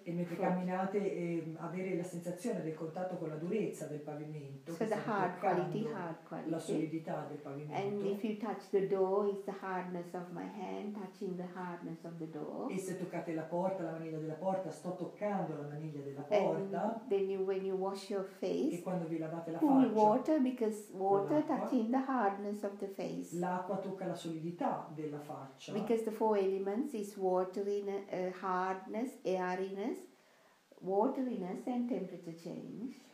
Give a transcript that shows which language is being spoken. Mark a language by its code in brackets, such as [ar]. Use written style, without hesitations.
[it] E mentre camminate avere la sensazione del contatto con la durezza del pavimento. [en] So the hard quality. [it] La solidità del pavimento. [en] And if you touch the door, it's the hardness of my hand touching the hardness of the door. [it] E se toccate la porta, la maniglia della porta, sto toccando la maniglia della porta. [en] And then when you wash your face, [it] e quando vi lavate la [en] cool [it] faccia, [en] water, because water touching the hardness of the face. [it] L'acqua tocca la solidità della faccia. [en] Because the 4 elements is hardness, airiness, wateriness and temperature change.